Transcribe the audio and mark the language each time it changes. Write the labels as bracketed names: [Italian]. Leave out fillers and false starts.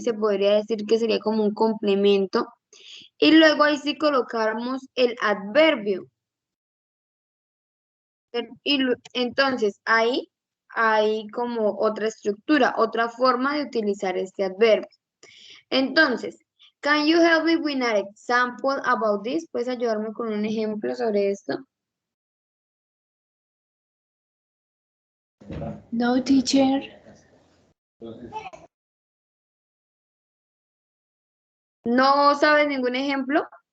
[Spanish] Se podría decir que sería como un complemento. Y luego ahí sí colocamos el adverbio. Entonces ahí hay como otra estructura, otra forma de utilizar este adverbio. [English] Entonces, can you help me with an example about this? [Spanish] ¿Puedes ayudarme con un ejemplo sobre esto? [English] No, teacher. [Spanish] ¿No sabes ningún ejemplo?